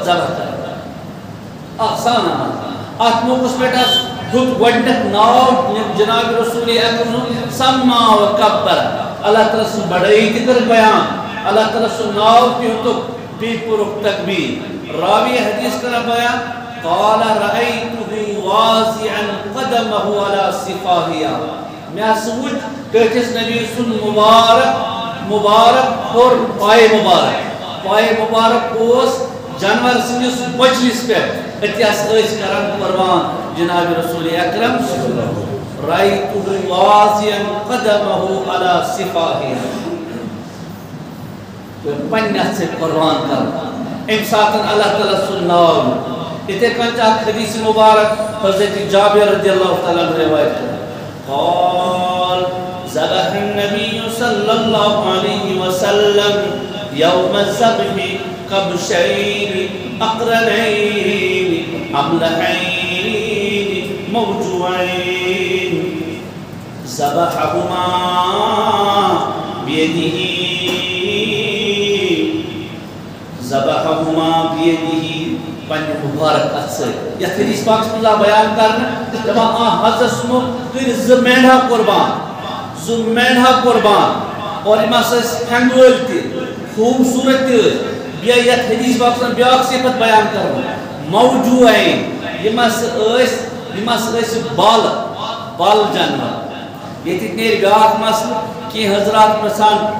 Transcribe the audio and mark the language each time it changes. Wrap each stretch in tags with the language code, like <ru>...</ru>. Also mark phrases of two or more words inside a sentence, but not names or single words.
<ks>ذبح کران آسان عمل اتھ موقعس پٮ۪ٹھ ہیوٚت گۄڈنیٚتھ ناو جناب رسول اکرم</ks> <ar>سمى وکبر</ar> <ks>اللہ تعالیٰ سٕنٛز بڑٲیی تہِ کٔر بیان اللہ تعالیٰ سُنٛد ناو تہِ ہیوٚتُکھ بیٚیہِ کوٚرُکھ تکبیٖر راوی حدیث کران بیان</ks> <ar>قال رأيته واضعا قدمه على صفاهيا</ar> <ks>مےٚ ہسا وُچھ ٹٲٹھِس نبی سُنٛد مُبارک اور پایہِ مُبارک اوس جانور سٕنٛدِس بۄچھلِس پٮ۪ٹھ أتی ہسا ٲسۍ کران قۄربان جناب رسول اکرم</ks> <ar>رأيته واضعا قدمه على صفاهيا</ar> <ks>پننہِ اتھٕ سۭتۍ قۄربان کرُن امہِ ساتہٕ اللہ تعالیٰ سُنٛد ناو اتھے کٔنۍ چھِ اکھ حدیث مبارک حضرت جابر</ks> <ar>رضی اللہ تعالیٰ عنہ</ar> <ks>روایت</ks> <ar>قال ذبح النبي صلى الله عليه وسلم يوم الذبح كبشين اقرنين املحين موجوعين ذبحهما بيده</ar> <ks>پننہِ مبارک اتھ سۭتۍ یتھ حدیث پاکس منٛز آو بیان کرنہٕ دپان حضرت سُمو کٔرۍ زٕ مینڈا قۄربان اور یِم ہسا ٲسۍ ہینٛگہٕ وٲلۍ تہِ خوٗبصوٗرت تہِ ٲسۍ بیٚیہِ یتھ حدیث پاکس منٛز بیٛاکھ صفت بیان کرنہٕ موجوعین یِم ہسا ٲسۍ بالہٕ جانور ییٚتہِ نیرِ بیٛاکھ مسلہٕ کینٛہہ حضرات پرژھان</ks>